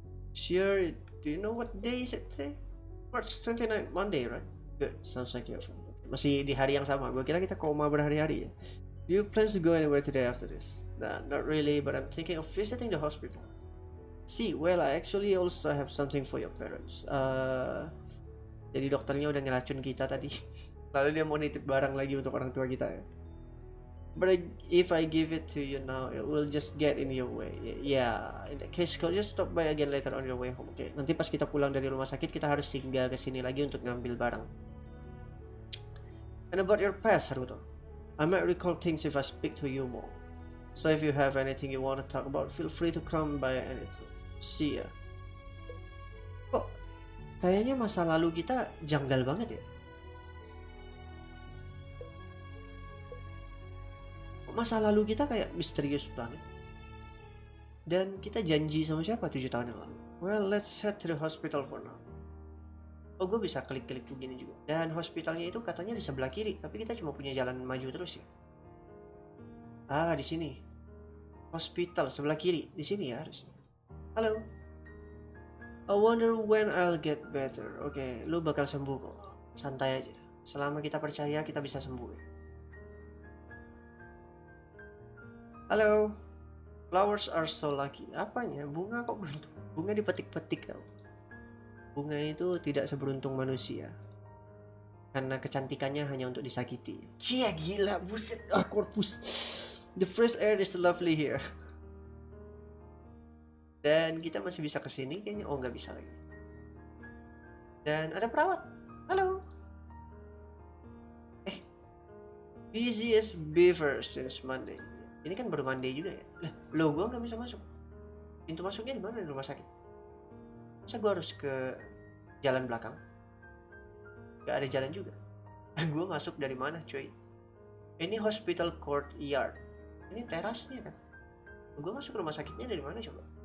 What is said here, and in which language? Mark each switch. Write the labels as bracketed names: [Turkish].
[English] Sure, do you know what day is it today? March 29, Monday, right? Good, sounds like you're fine. [Indonesian] Masih di hari yang sama. Gue kira kita koma berhari-hari ya. [English] Do you plan to go anywhere today after this? Nah, not really, but I'm thinking of visiting the hospital. See, well, I actually also have something for your parents. [Indonesian] Jadi dokternya udah ngeracun kita tadi. Lalu dia mau nitip barang lagi untuk orang tua kita ya. [English] But if I give it to you now, it will just get in your way. Yeah, in that case, kau just stop by again later on your way home. Okay. [Indonesian] Nanti pas kita pulang dari rumah sakit, kita harus singgah ke sini lagi untuk ngambil barang. [English] And about your past, Haruto, I might recall things if I speak to you more. So if you have anything you want to talk about, feel free to come by anytime. See ya. [Indonesian] Kok kayaknya masa lalu kita janggal banget ya? Masa lalu kita kayak misterius banget. Dan kita janji sama siapa 7 tahun yang lalu? [English] Well, let's head to the hospital for now. [Indonesian] Oh, gue bisa klik-klik begini juga. Dan hospitalnya itu katanya di sebelah kiri, tapi kita cuma punya jalan maju terus ya. Ah, di sini. Hospital sebelah kiri, di sini ya harusnya. Halo. [English] I wonder when I'll get better. [Indonesian] Oke, lu bakal sembuh kok. Santai aja. Selama kita percaya, kita bisa sembuh ya. Halo. [English] Flowers are so lucky. [Indonesian] Apanya? Bunga kok beruntung? Bunga dipetik-petik tau. Bunga itu tidak seberuntung manusia. Karena kecantikannya hanya untuk disakiti. Cia gila, buset. Korpus. [English] The fresh air is lovely here. [Indonesian] Dan kita masih bisa kesini kayaknya. Oh, nggak bisa lagi. Dan ada perawat. Halo. [English] Busiest beaver since Monday. [Indonesian] Ini kan baru Monday juga ya. Loh, gue nggak bisa masuk. Pintu masuknya di mana di rumah sakit? Masa gue harus ke jalan belakang? Gak ada jalan juga. Gue masuk dari mana, coy? Ini hospital courtyard. Ini terasnya kan? Gue masuk rumah sakitnya dari mana coba?